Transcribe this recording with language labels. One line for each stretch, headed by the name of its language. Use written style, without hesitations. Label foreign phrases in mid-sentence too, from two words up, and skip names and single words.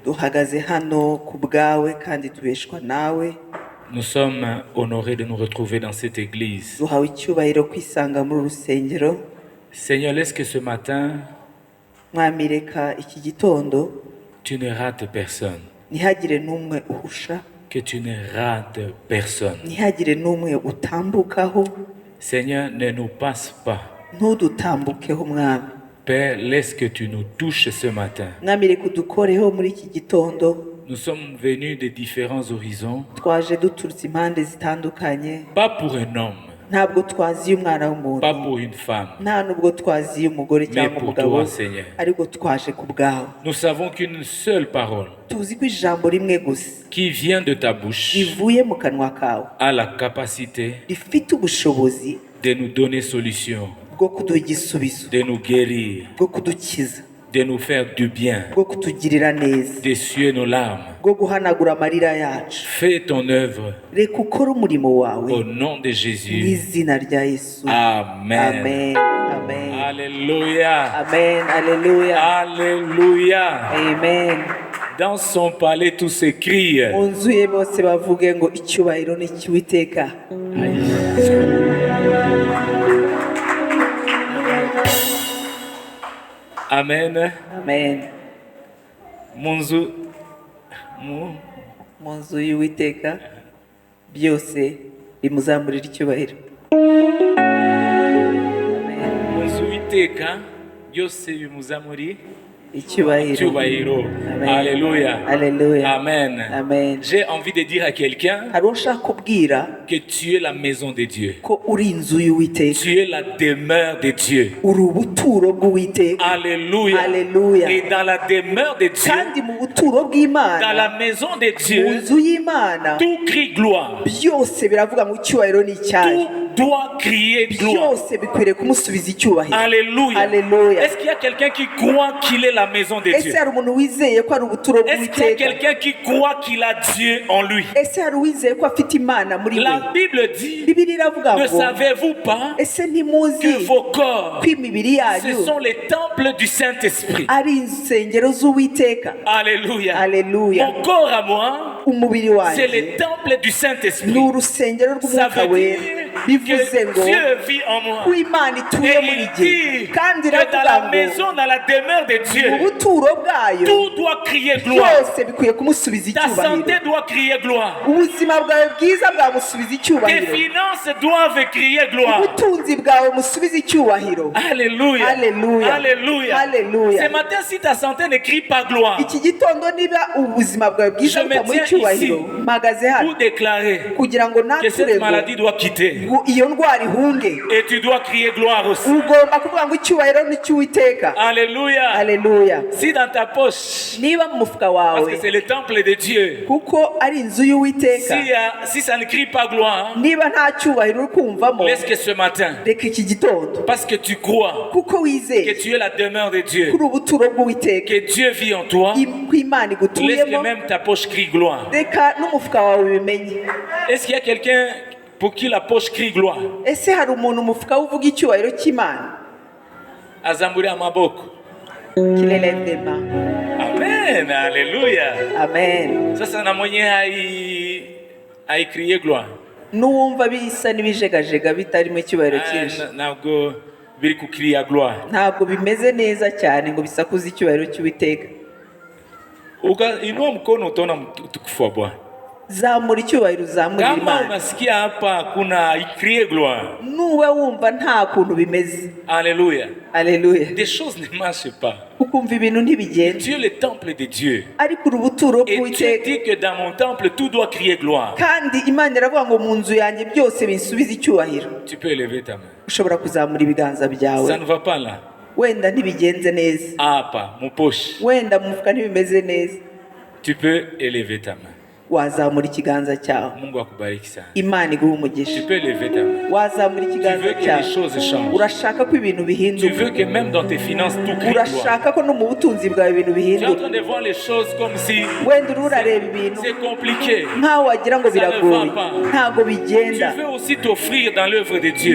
French: Nous sommes honorés de nous retrouver dans cette église. Seigneur, laisse que ce matin, tu ne rates personne.
Kinyarwanda: ntihagire n'umwe uhusha,
French: Que tu ne rates personne.
Kinyarwanda: ntihagire n'umwe utambukaho.
French: Seigneur, ne nous passe pas.
Kinyarwanda: ntudutambukeho mwami.
French: Père, laisse que tu nous touches ce matin.
Kinyarwanda: mwami reka udukoreho muri iki gitondo.
French: Nous sommes venus de différents horizons,
Kinyarwanda: twaje duturutse impande zitandukanye,
French: pas pour un homme,
Kinyarwanda: ntabwo twaziye umwana
French: pas
Kinyarwanda: w'umuntu,
French: pour une femme,
Kinyarwanda: nta nubwo twaziye umugore
French: mais
Kinyarwanda: cyangwa
French: pour
Kinyarwanda: umugabo,
French: toi, Seigneur.
Kinyarwanda: ariko twaje ku bwawe.
French: Nous savons qu'une seule parole
Kinyarwanda: tuzi ko ijambo rimwe gusa
French: qui vient de ta bouche
Kinyarwanda: rivuye mu kanwa kawe
French: a la capacité
Kinyarwanda: rifite ubushobozi
French: de nous donner solution,
Kinyarwanda: bwo kuduha igisubizo,
French: de nous guérir,
Kinyarwanda: bwo kudukiza,
French: de nous faire du bien,
Kinyarwanda: bwo kutugirira neza,
French: d'essuyer nos larmes.
Kinyarwanda: bwo guhanagura amarira yacu.
French: Fais ton œuvre
Kinyarwanda: reka ukore umurimo wawe
French: au nom de
Kinyarwanda: mu
French: Jésus.
Kinyarwanda: izina rya Yesu. Amen. amen amen
French: Alléluia.
Kinyarwanda: amen Alléluia.
French: Alléluia.
Kinyarwanda: amen.
French: Dans son palais, tous s'écrient.
Kinyarwanda: mu nzu ye bose bavuge ngo icyubahiro ni icy'Uwiteka. Amen. amen. Munzu. mu nzu y'Uwiteka byose bimuzamurira icyubahiro. Munzu witeka byose bimuzamuri icyubahiro. cyubahiro.
French: Amen. Alléluia.
Kinyarwanda: Alléluia.
French: Amen.
Kinyarwanda: Amen.
French: J'ai envie de dire à quelqu'un
Kinyarwanda: hari uwo nshaka kubwira
French: que tu es la maison de Dieu.
Kinyarwanda: ko uri inzu y'Uwiteka,
French: Tu es la demeure de Dieu.
Kinyarwanda: uri ubuturo bw'Uwiteka.
French: Alléluia.
Kinyarwanda: Alléluia.
French: Et dans la demeure de Dieu,
Kinyarwanda: kandi mu buturo
French: dans
Kinyarwanda: bw'Imana,
French: la maison de
Kinyarwanda: mu
French: Dieu,
Kinyarwanda: nzu y'Imana,
French: tout crie gloire.
Kinyarwanda: byose biravuga ngo icyubahiro ni icyayo.
French: Tout doit crier gloire.
Kinyarwanda: byose bikwiriye kumusubiza icyubahiro.
French: Alléluia.
Kinyarwanda: Alléluia.
French: Est-ce qu'il y a quelqu'un qui croit qu'il est la maison de
Kinyarwanda: ese
French: Dieu?
Kinyarwanda: hari umuntu wizeye ko ari ubuturo
French: Est-ce qu'il y a
Kinyarwanda: bw'Uwiteka?
French: quelqu'un qui croit qu'il a Dieu en lui?
Kinyarwanda: ese hari uwizeye ko afite Imana muri we?
French: La Bible dit,
Kinyarwanda: Bibiliya iravuga
French: ne
Kinyarwanda: ngo
French: savez-vous pas
Kinyarwanda: ese ntimuzi
French: que vos corps,
Kinyarwanda: ko imibiri yanyu
French: ce sont les temples du Saint-Esprit?
Kinyarwanda: ari insengero z'Uwiteka?
French: Alléluia.
Kinyarwanda: Alléluia.
French: Mon corps à moi,
Kinyarwanda: umubiri
French: c'est
Kinyarwanda: wanjye
French: le temple du
Kinyarwanda: ni
French: Saint-Esprit.
Kinyarwanda: urusengero
French: Ça
Kinyarwanda: rw'umwuka
French: veut
Kinyarwanda: wera.
French: dire
Kinyarwanda: bivuze
French: que
Kinyarwanda: ngo
French: Dieu vit en moi.
Kinyarwanda: ko Imana ituye
French: Et
Kinyarwanda: muri
French: il
Kinyarwanda: jye,
French: dit
Kinyarwanda: kandi
French: que dans
Kinyarwanda: iravuga
French: la
Kinyarwanda: ngo
French: maison, dans la demeure de
Kinyarwanda: mu
French: Dieu,
Kinyarwanda: buturo bwayo
French: tout doit crier gloire.
Kinyarwanda: byose bikwiye kumusubiza
French: Ta
Kinyarwanda: icyubahiro.
French: santé doit crier gloire.
Kinyarwanda: ubuzima bwawe bwiza bwamusubiza
French: Tes
Kinyarwanda: icyubahiro.
French: finances doivent crier gloire.
Kinyarwanda: ubutunzi bwawe musubize icyubahiro.
French: Alléluia.
Kinyarwanda: Alléluia.
French: Alléluia.
Kinyarwanda: Alléluia.
French: Ce matin, si ta santé ne crie pas gloire,
Kinyarwanda: iki gitondo niba ubuzima bwawe bwiza
French: Je me
Kinyarwanda: butamuha
French: tiens
Kinyarwanda: icyubahiro,
French: ici
Kinyarwanda: mpagaze
French: pour
Kinyarwanda: hano
French: déclarer
Kinyarwanda: kugira ngo
French: que cette naturego maladie doit quitter.
Kinyarwanda: iyo ndwara ihunge.
French: Et tu dois crier gloire aussi.
Kinyarwanda: ugomba kuvuga ngo icyubahiro ni icy'Uwiteka.
French: Alléluia.
Kinyarwanda: Alléluia.
French: Si dans ta poche,
Kinyarwanda: niba mu mufuka
French: parce
Kinyarwanda: wawe,
French: que c'est le temple de Dieu,
Kinyarwanda: kuko ari inzu y'Uwiteka,
French: si ça ne crie pas gloire,
Kinyarwanda: niba nta cyubahiro uri kumvamo,
French: laisse que ce matin,
Kinyarwanda: reka iki gitondo,
French: parce que tu crois
Kinyarwanda: kuko
French: que
Kinyarwanda: wizeye
French: tu es la demeure de Dieu,
Kinyarwanda: kuri ubuturo bw'Uwiteka,
French: que Dieu vit en toi,
Kinyarwanda: ko Imana
French: laisse que
Kinyarwanda: igutuyemo,
French: même ta poche crie gloire.
Kinyarwanda: reka n'umufuka wawe bimenye.
French: Est-ce qu'il y a quelqu'un pour qui la poche crie gloire?
Kinyarwanda: ese hari umuntu umufuka we uvuga icyubahiro cy'Imana? Azamburi amaboko.
French: Qu'il élève des mains. Amen. Alléluia.
Kinyarwanda: Amen.
Swahili: Sasa na mwenye
French: crier gloire.
Kinyarwanda: n'uwumva bisa n'ibijegajega bitarimo icyubahiro cyinshi, Ntabwo biri kukiriya gloire. ntabwo bimeze neza cyane ngo bisakuze icyubahiro cy'Uwiteka.
Swahili: Inua mkono utaona utukufu wa Bwana.
Kinyarwanda: zamura icyubahiro, uzamurira
Swahili: Kama
Kinyarwanda: Imana.
Swahili: unasikia hapa kuna
French: crier gloire.
Kinyarwanda: nuba wumva nta kuntu bimeze,
French: Alléluia.
Kinyarwanda: Alléluia,
French: Des choses ne marchent pas.
Kinyarwanda: ukumva ibintu ntibigenda,
French: Tu es le temple de Dieu.
Kinyarwanda: ariko urubuturo
French: Et Dieu
Kinyarwanda: bw'Uwiteka,
French: dit que dans mon temple, tout doit crier gloire.
Kinyarwanda: kandi Imana iravuga ngo mu nzu yanjye byose binsubize icyubahiro.
French: Tu peux élever ta main.
Kinyarwanda: ushobora kuzamura ibiganza
French: Ça
Kinyarwanda: byawe.
French: ne va pas là.
Kinyarwanda: wenda ntibigenze neza,
Swahili: Hapa,
French: mon poche.
Kinyarwanda: wenda mu mufuka ntibimeze neza,
French: Tu peux élever ta main.
Kinyarwanda: wazamura ikiganza cyawe,
Swahili: Mungu akubariki sana.
Kinyarwanda: Imana iguha
French: Tu
Kinyarwanda: umugisha.
French: peux élever ta main.
Kinyarwanda: wazamura
French: Tu
Kinyarwanda: ikiganza
French: veux que les
Kinyarwanda: cyawe,
French: choses changent.
Kinyarwanda: urashaka ko ibintu
French: Tu
Kinyarwanda: bihinduka,
French: veux que même dans tes finances, tout crie gloire.
Kinyarwanda: urashaka ko no mu butunzi bwawe ibintu
French: Tu es en
Kinyarwanda: bihinduka.
French: train de voir les choses comme si
Kinyarwanda: wenda uri urareba ibintu
French: c'est compliqué.
Kinyarwanda: nkaho wagira ngo
French: Ça ne
Kinyarwanda: biragoye,
French: va pas.
Kinyarwanda: ntabwo
French: Tu
Kinyarwanda: bigenda.
French: veux aussi t'offrir dans l'œuvre de Dieu.